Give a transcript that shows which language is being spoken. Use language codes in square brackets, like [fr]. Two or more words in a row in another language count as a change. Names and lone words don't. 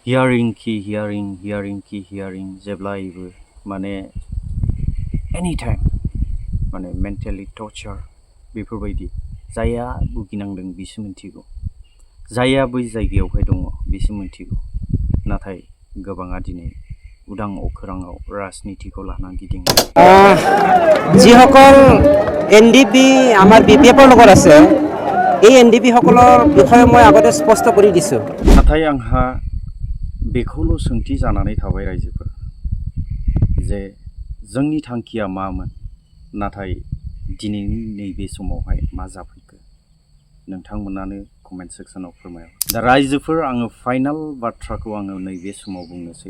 [brx] हियारिं जेब्लायबो माने [en] any time [brx] माने [en] mentally torture [brx] बेफोरबायदि। जायहा भुगिनांदों बिसो मिन्थिगौ, जायहा बै जायगायावहाय दङ बिसो मिन्थिगौ। नाथाय गोबाङा दिनै उदां अखोराङाव राजनितिखौ लानानै गिदिङो। [as] যিসকল NDP আমাৰ BPFৰ লগত আছে, এই NDP সকলৰ বিষয়ে মই আগতে স্পষ্ট কৰি দিছোঁ। [brx] नाथाय आंहा बेखौल' सोंथि जानानै थाबाय रायजोफोर जे जोंनि थांखिया मामोन, नाथाय दिनैनि नैबे समावहाय मा जाफैखो नोंथांमोनानो [en] comment section [brx] फोरमायहर। दा रायजोफोर, आङो फाइनाल बाथ्राखौ आङो नैबे समाव बुंनोसै।